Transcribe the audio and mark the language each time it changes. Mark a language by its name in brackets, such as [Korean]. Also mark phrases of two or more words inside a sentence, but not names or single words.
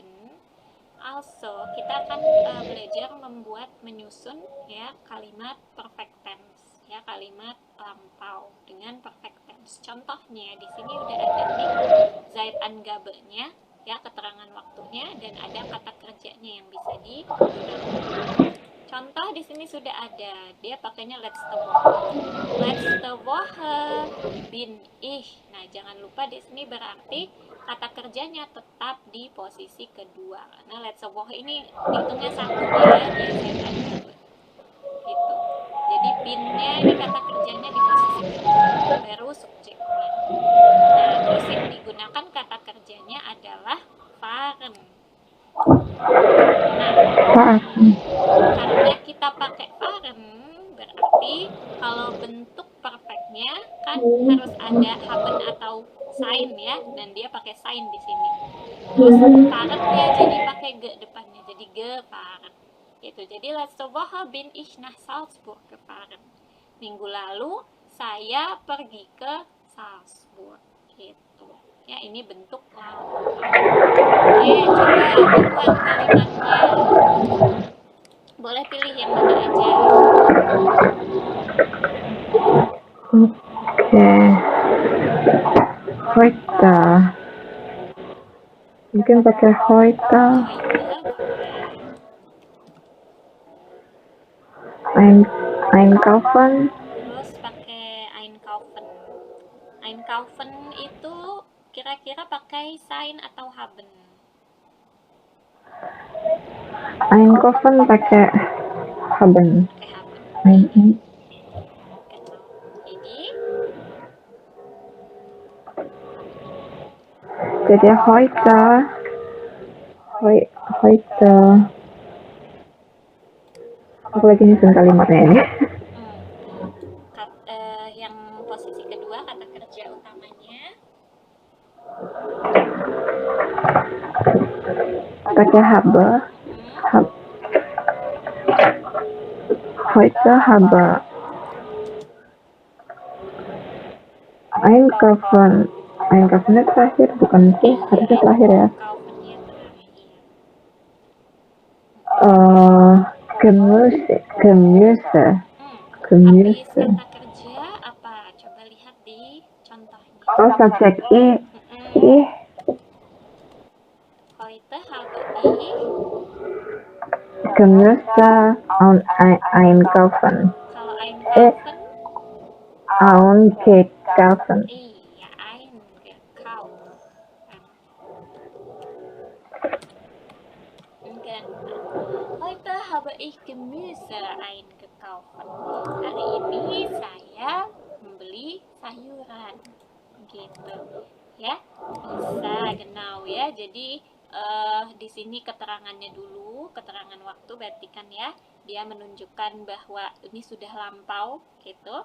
[Indonesian] Also, kita akan belajar menyusun ya kalimat [English] perfect tense [Indonesian] ya, kalimat lampau dengan [English] perfect tense. [Indonesian] Contohnya di sini udah ada nih [German] Zeit Angabe-nya [Indonesian] ya, keterangan waktunya, dan ada kata kerjanya yang bisa digunakan. Contoh di sini sudah ada, dia pakainya [German] letzte Woche bin ich. [Indonesian] Nah, jangan lupa di sini berarti kata kerjanya tetap di posisi kedua. Karena [German] letzte Woche [Indonesian] ini hitungnya satu ya, dia Zeitangabe. Gitu. Jadi binnya ini kata kerjanya di posisi kedua, baru subjeknya. Nah, terus yang digunakan kata kerjanya adalah fahren. Nah, karena kita pakai fahren, berarti kalau bentuk perfectnya kan harus ada haben atau sign ya, dan dia pakai sign di sini. Terus fahrennya jadi pakai ge depannya, jadi gefahren. Gitu. [German] Jadi letzte Woche bin ich nach Salzburg gefahren. [Indonesian] Minggu lalu saya pergi ke Salzburg. Gitu. Ya, ini bentuk lampau. Oke, coba dibuat kalimatnya. Boleh pilih yang mana aja. Oke. Heute. Mungkin pakai heute. Einkaufen. Terus pakai einkaufen. Einkaufen itu kira-kira pakai sign atau haben? Einkaufen pakai haben. Pakai haben. Jadi heute aku lagi nyusun kalimatnya ini. Yang posisi kedua kata kerja utamanya pakai habe. [German] Heute habe Einkaufen [Indonesian] terakhir, bukan sih? Harusnya terakhir ya. Gemüse. Habis kata kerja apa? Coba lihat di contohnya. Oh, subjek ich. [German] Heute habe ich Gemüse einkaufen. [Indonesian] Kalau einkaufen? Einkaufen. Iya, einkaufen. [German] Heute habe ich Gemüse eingekauft. [Indonesian] Hari ini saya membeli sayuran. Gitu. Ya. Bisa, genau ya. Jadi di sini keterangannya dulu, keterangan waktu berarti kan ya, dia menunjukkan bahwa ini sudah lampau gitu.